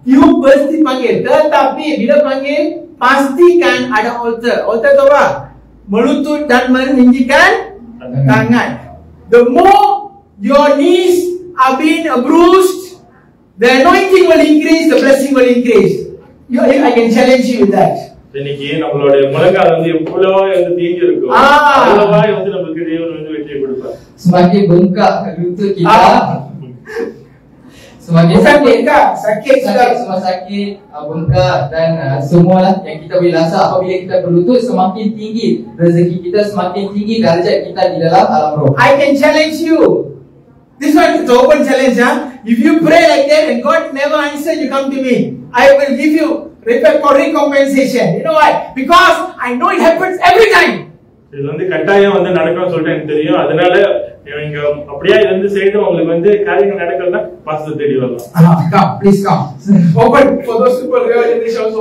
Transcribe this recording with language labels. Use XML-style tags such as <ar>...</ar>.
<ms>You pasti panggil. Tetapi bila panggil, pastikan ada altar. Altar itu apa? Melutut dan meninggikan tangan.</ms> <en>The more your knees are being bruised, the anointing will increase, the blessing will increase. I can challenge you with that.</en> <ta>இன்னைக்கு நம்மளுடைய முழங்கால் வந்து எவ்வளவா வந்து தீங்கி இருக்கும், அவ்வளவா வந்து நமக்கு தேவன் வந்து வெற்றியை கொடுப்பார்.</ta> <ms>Semakin bengkak lutut kita, semakin sakit, semua sakit, bengkak dan semua yang kita boleh rasa apabila kita berlutut, semakin tinggi rezeki kita, semakin tinggi darjat kita di dalam alam roh.</ms> <en>I can challenge you. This one is open challenge, huh? If you pray like that and God never answer, you come to me. I will give you recompensation. You know why? Because I know it happens every time.</en> <ta>இது வந்து கட்டாயம் வந்து நடக்கும்னு சொல்லிட்டு எனக்கு தெரியும். அதனால நீங்க அப்படியே வந்து செய்து உங்களுக்கு வந்து காரியங்கள் நடக்கலன்னா பாஸ்டர் தேடி வரலாம்.</ta> <en>Come, please come. Open for those people who are in this house.</en>